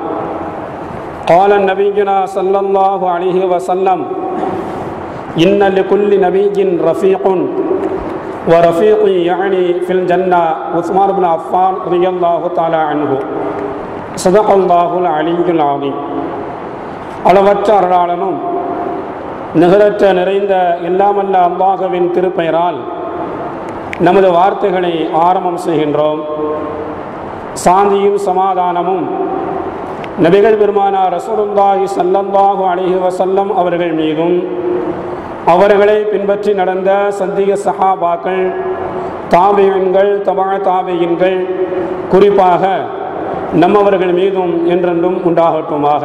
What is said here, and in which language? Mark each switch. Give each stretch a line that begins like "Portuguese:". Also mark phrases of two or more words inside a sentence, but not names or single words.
Arabic: قال نبينا صلى الله عليه وسلم: إن لكل نبي رفيق ورفيقي يعني في الجنة عثمان بن عفان رضي الله تعالى عنه. صدق الله العلي العظيم.
Tamil: அளவற்ற அருளாளனும் நிகரற்ற நிறைந்த எல்லாமல்ல அல்லாஹ்வின் திருப்பெயரால் நமது வார்த்தைகளை ஆரம்பம் செய்கின்றோம். சாந்தியும் சமாதானமும் நபிகள் பெருமானார்
Arabic: رسول الله صلى الله عليه وسلم
Tamil: அவர்கள் மீதும் அவர்களை பின்பற்றி நடந்த சத்திய சஹாபாக்கள், தாபியீன்கள், தபா தாபியீன்கள், குறிப்பாக நம்மவர்கள் மீதும் என்றென்றும் உண்டாகட்டுமாக.